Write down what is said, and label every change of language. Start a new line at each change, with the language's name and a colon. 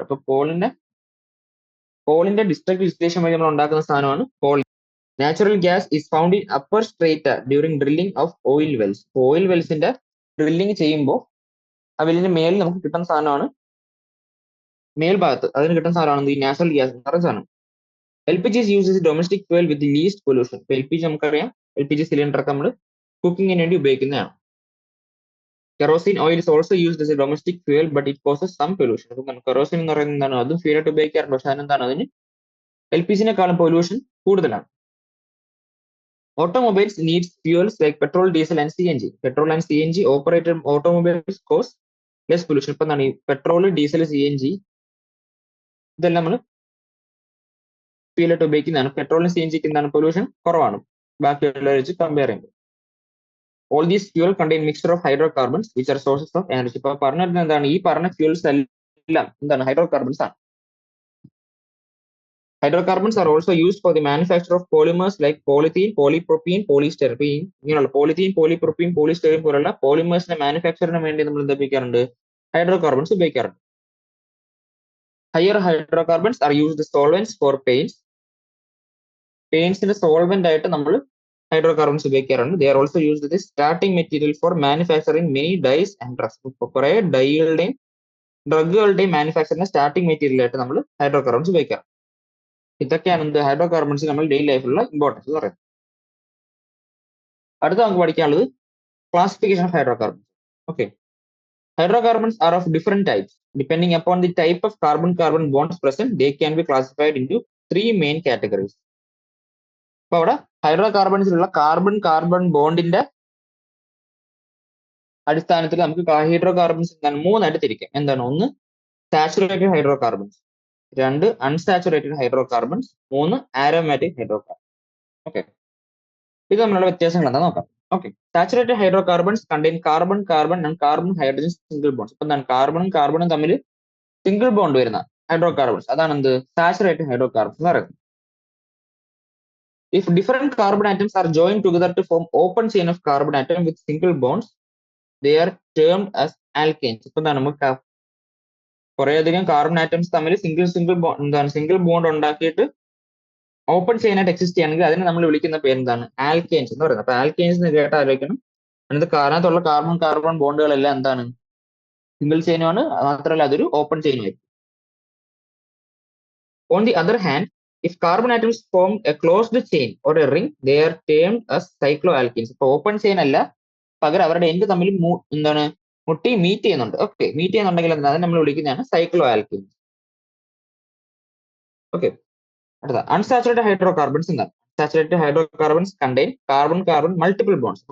Malayalam: അപ്പൊ കോളിന്റെ destructive distillation വഴി നമ്മൾ ഉണ്ടാക്കുന്ന സാധനമാണ് call.
English: Natural gas is found in upper strata during drilling of oil wells.
Malayalam: Oil വെൽസിന്റെ drilling ചെയ്യുമ്പോൾ ആ വെല്ലിന്റെ മേലിൽ നമുക്ക് കിട്ടുന്ന സാധനമാണ്, മേൽഭാഗത്ത് അതിന് കിട്ടുന്ന സാധനമാണ് ഈ നാച്ചുറൽ ഗ്യാസ് എന്ന് പറയുന്ന സാധനം.
English: LPG is used as a domestic fuel with the least pollution.
Malayalam: ഇപ്പൊ LPG നമുക്കറിയാം, LPG സിലിണ്ടർ ഒക്കെ നമ്മൾ കുക്കിങ്ങിന് വേണ്ടി ഉപയോഗിക്കുന്നതാണ്.
English: Kerosene oil is also used as a domestic fuel but it causes some pollution.
Malayalam: അപ്പം കെറോസിൻ എന്ന് പറയുന്നത് എന്താണ്? അതും ഫ്യൂൽ ആയിട്ട് ഉപയോഗിക്കാറുണ്ട്, പക്ഷെ അതിനെന്താണ്, അതിന് LPG-നെക്കാളും പൊല്യൂഷൻ കൂടുതലാണ്.
English: Automobiles needs fuels like petrol, diesel and CNG. Petrol and CNG operated automobiles cause less pollution.
Malayalam: ഇപ്പൊ എന്താണ് ഈ പെട്രോൾ, ഡീസൽ, CNG ഇതെല്ലാം നമ്മൾ ഫ്യൂൽ ആയിട്ട് ഉപയോഗിക്കുന്നതാണ്. പെട്രോളിനും CNG-ക്ക് എന്താണ് പൊല്യൂഷൻ കുറവാണ് ബാക്കിയുള്ളവരെ വെച്ച് കമ്പയർ ചെയ്യുമ്പോൾ.
English: All these fuel contain mixture of hydrocarbons which are sources of energy.
Malayalam: ഇപ്പൊ പറഞ്ഞിരുന്നത് എന്താണ്? ഈ പറഞ്ഞ ഫ്യൂൽസ് എല്ലാം എന്താണ്? ഹൈഡ്രോകാർബൺസ് ആണ്.
English: Hydrocarbons are also used for the manufacture of polymers like polythene, polypropylene, polystyrene.
Malayalam: ഇങ്ങനെയുള്ള പോളിത്തീൻ, പോളിപ്രോപ്പീൻ, പോളിസ്റ്റൈറീൻ പോലുള്ള പോളിമേഴ്സിന്റെ മാനുഫാക്ചറിന് വേണ്ടി നമ്മൾ എന്താ ഉപയോഗിക്കാറുണ്ട്? ഹൈഡ്രോകാർബൺസ് ഉപയോഗിക്കാറുണ്ട്.
English: Higher hydrocarbons are used solvents for paints.
Malayalam: പെയിന്റ്സിന്റെ solvent ആയിട്ട് നമ്മൾ ഹൈഡ്രോകാർബൺസ് ഉപയോഗിക്കാറുണ്ട്.
English: They are also used the starting material for manufacturing many dyes and drugs.
Malayalam: ഇപ്പോൾ കുറെ ഡൈകളുടെയും ഡ്രഗുകളുടെയും മാനുഫാക്ചറിന്റെ സ്റ്റാർട്ടിംഗ് മെറ്റീരിയൽ ആയിട്ട് നമ്മൾ ഹൈഡ്രോകാർബൺസ് ഉപയോഗിക്കാം. ഇതൊക്കെയാണ് എന്ത്? ഹൈഡ്രോകാർബൺസ് നമ്മൾ ഡെയിലി ലൈഫിലുള്ള ഇമ്പോർട്ടൻസ് എന്ന് പറയുന്നത്. അടുത്ത നമുക്ക് പഠിക്കാനുള്ളത് classification of hydrocarbons.
English: Okay, hydrocarbons are of different types. Depending upon the type of carbon-carbon bonds present, they can be classified into 3 main categories.
Malayalam: അപ്പോൾ അവിടെ ഹൈഡ്രോകാർബൺസിലുള്ള കാർബൺ കാർബൺ ബോണ്ടിന്റെ അടിസ്ഥാനത്തിൽ നമുക്ക് ഹൈഡ്രോകാർബൺസ് എന്താണ് 3 ആയിട്ട് തിരിക്കാം. എന്താണ്? ഒന്ന് saturated hydrocarbons, 2 unsaturated hydrocarbons, 3 aromatic hydrocarbon. Okay, ഇത് തമ്മിലുള്ള വ്യത്യാസങ്ങൾ എന്താ നോക്കാം. Okay,
English: Saturated hydrocarbons contain carbon carbon and carbon hydrogen single bonds.
Malayalam: ഇപ്പൊ എന്താണ്? കാർബണും കാർബണും തമ്മിൽ സിംഗിൾ ബോണ്ട് വരുന്ന ഹൈഡ്രോകാർബൺസ്, അതാണ് എന്ത്? സാച്ചുറേറ്റഡ് ഹൈഡ്രോകാർബൺസ് എന്ന് പറയുന്നത്.
English: If different carbon atoms are joined together to form open chain of carbon atom with single bonds, they are termed as alkanes.
Malayalam: ഇപ്പൊ എന്താണ്? നമുക്ക് കുറേയധികം കാർബൺ ആറ്റംസ് തമ്മിൽ സിംഗിൾ ബോണ്ട് ഉണ്ടാക്കിയിട്ട് ഓപ്പൺ ചെയിൻ ആയിട്ട് എക്സിസ്റ്റ് ചെയ്യുകയാണെങ്കിൽ അതിനെ നമ്മൾ വിളിക്കുന്ന പേര് എന്താണ്? ആൽക്കെയിൻസ് എന്ന് പറയുന്നത്. അപ്പൊ ആൽക്കെയിൻസ് എന്ന് കേട്ട് ആലോചിക്കണം. അതിനകത്തുള്ള കാർബൺ കാർബൺ ബോണ്ടുകളെല്ലാം എന്താണ്? സിംഗിൾ ചെയിനുമാണ്, മാത്രമല്ല അതൊരു ഓപ്പൺ ചെയിനും ആയിരിക്കും.
English: On the other hand, if carbon atoms form a closed chain or a ring, they are termed as cycloalkenes.
Malayalam: ഇപ്പൊ ഓപ്പൺ ചെയിൻ അല്ല, പകരം അവരുടെ എൻഡ് തമ്മിൽ എന്താണ്? മുട്ടി മീറ്റ് ചെയ്യുന്നുണ്ട്. ഓക്കെ, മീറ്റ് ചെയ്യുന്നുണ്ടെങ്കിൽ എന്താണ്? അത് നമ്മൾ വിളിക്കുന്നതാണ് സൈക്ലോ ആൽക്കീൻസ്. ഓക്കെ, അടുത്ത അൺസാച്ചുറേറ്റഡ് ഹൈഡ്രോകാർബൺസ് എന്താണ്?
English: Saturated hydrocarbons contain carbon carbon multiple bonds.